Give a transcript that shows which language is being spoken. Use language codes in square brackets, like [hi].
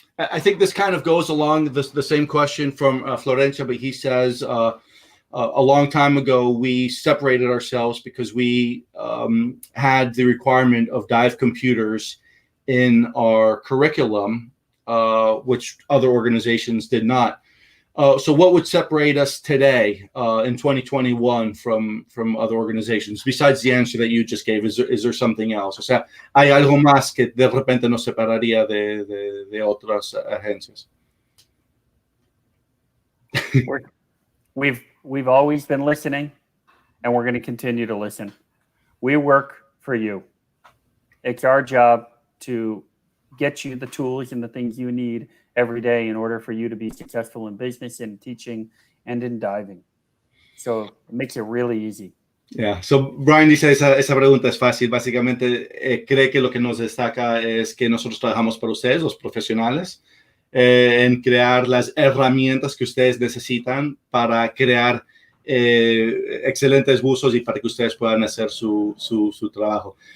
[en] I think this kind of goes along the same question from Florencia, but he says, a long time ago, we separated ourselves because we had the requirement of dive computers in our curriculum, which other organizations did not. So what would separate us today in 2021 from other organizations, besides the answer that you just gave? Is there something else? [es] O sea, ¿hay algo más que de repente nos separaría de otras agencias? [en] We've always been listening, and we're going to continue to listen. We work for you. It's our job to get you the tools and the things you need every day in order for you to be successful in business, in teaching, and in diving. So it makes it really easy. Yeah. [es] So Brian dice, esa pregunta es fácil. Básicamente, cree que lo que nos destaca es que nosotros trabajamos para ustedes, los profesionales, en crear las herramientas que ustedes necesitan para crear excelentes buzos y para que ustedes puedan hacer su trabajo.